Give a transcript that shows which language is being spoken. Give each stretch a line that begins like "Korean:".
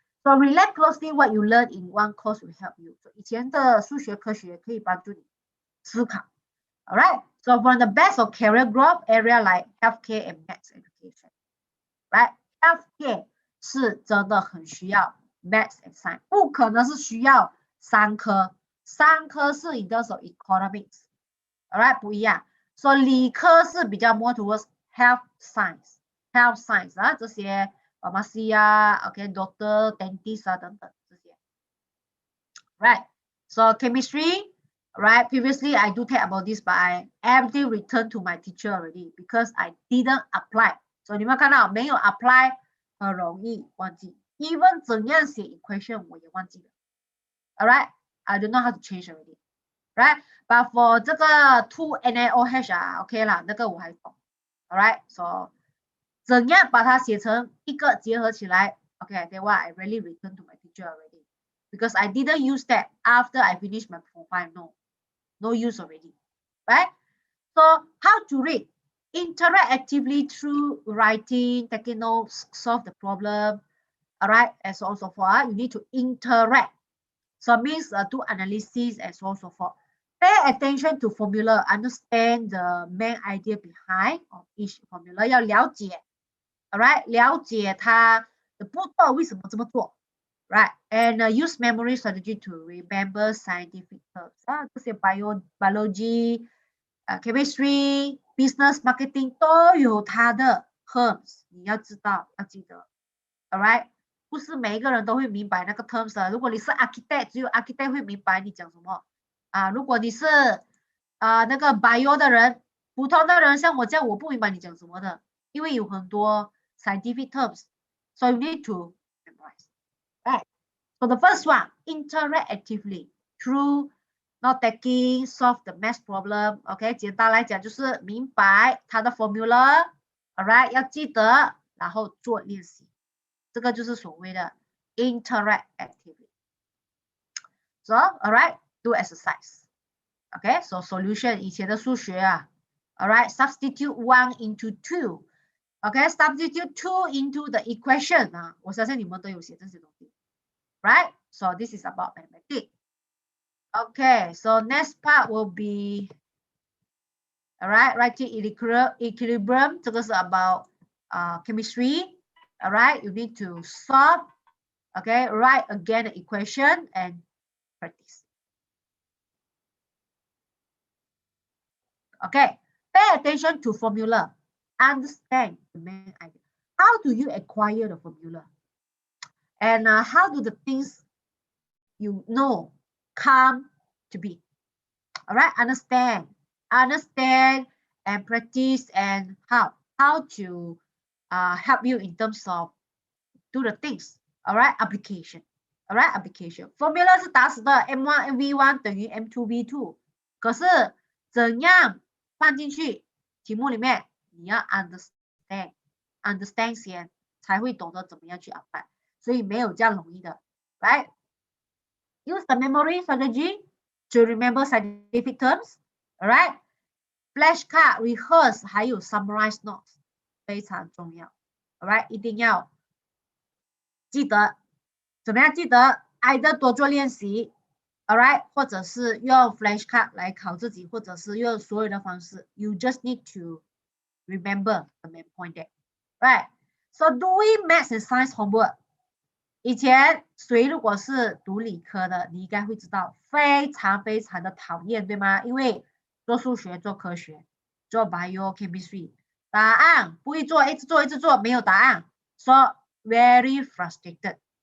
English: So relate closely what you learn in one course will help you.
Chinese: 以前的数学科学可以帮助你思考。
English: All right? So for the best of career growth area like healthcare and maths education, right?
Chinese: Healthcare 是真的很需要
English: maths and science，
Chinese: 不可能是需要3科，3科是
English: in terms of economics， all right
Chinese: 不一样。所以理科是比较
English: more towards health science
Chinese: 啊，这些 pharmacy 啊 ，OK doctor dentist 啊等等这些 ，right?
English: So chemistry。Right, previously I do take about this, but I everything returned to my teacher already because I didn't apply.
Chinese: So 你们看到没有 apply 很容易忘记 ，
English: even
Chinese: 怎样写 equation 我也忘记了。
English: All right, I don't know how to change already. Right, but for 这个 2 NaOH OK 啦，
Chinese: 那个我还懂。
English: All right, so
Chinese: 怎样把它写成一个结合起来
English: ？OK, that's why I really returned to my teacher already because I didn't use that after I finished my profile. No use already, right? So how to read? Interact actively through writing, taking notes, solve the problem, all right, and so on and so forth. You need to interact. So it means do analysis and so on and so forth. Pay attention to formula, understand the main idea behind of each formula.
Chinese: 要了解
English: all right,
Chinese: 了解它的步骤为什么这么做 right?
English: And use memory strategy to remember scientific terms.
Chinese: 这些 biology, chemistry, business, marketing 都有它的 terms， 你要知道，要记得 ，
English: all right？
Chinese: 不是每一个人都会明白那个 terms 的。如果你是 architect， 只有 architect 会明白你讲什么如果你是那个 bio 的人，普通的人像我这样，我不明白你讲什么的，因为有很多 scientific terms,
English: so you need to memorize. Right. So the first one, interact actively through not taking, solve the math problem.
Chinese: OK， 简单来讲就是明白它的 formula. Alright， 要记得，然后做练习，这个就是所谓的 interact actively.
English: So, alright, do exercise. OK, so solution
Chinese: 以前的数学
English: Alright, substitute 1 into 2. OK, substitute 2 into the equation
Chinese: 我相信你们都有写这些东西。
English: Right? So this is about mathematics. Okay, so next part will be, all right, writing equilibrium.
Chinese: 这个是
English: about chemistry. All right, you need to solve. Okay, write again the equation and practice. Okay, pay attention to formula. Understand the main idea. How do you acquire the formula? And how do the things you know come to be? All right, understand and practice, and how to help you in terms of do the things. All right, application. All right, application.
Chinese: Formula 是打死的 M1 MV1 等于 M2 V2， 可是怎样放进去题目里面，你要 understand understand 先，才会懂得怎么样去 apply， 所以没有这样容易的 ，right？
English: Use the memory strategy to remember scientific terms, alright? Flashcard, rehearse
Chinese: 还有
English: summarize notes
Chinese: 非常重要
English: ，alright？
Chinese: 一定要记得，怎么样记得 ？either 多做练习 ，alright？或者是用 flashcard 来考自己，或者是用所有的方式
English: ，you just need to remember the main point there, right? So doing maths and science homework.
Chinese: 以前谁如果是读理科的，你应该会知道，非常非常的讨厌，对吗？因为做数学、做科学、做 biochemistry， 答案不会做，一直做一直做，没有答案 ，
English: so very frustrated。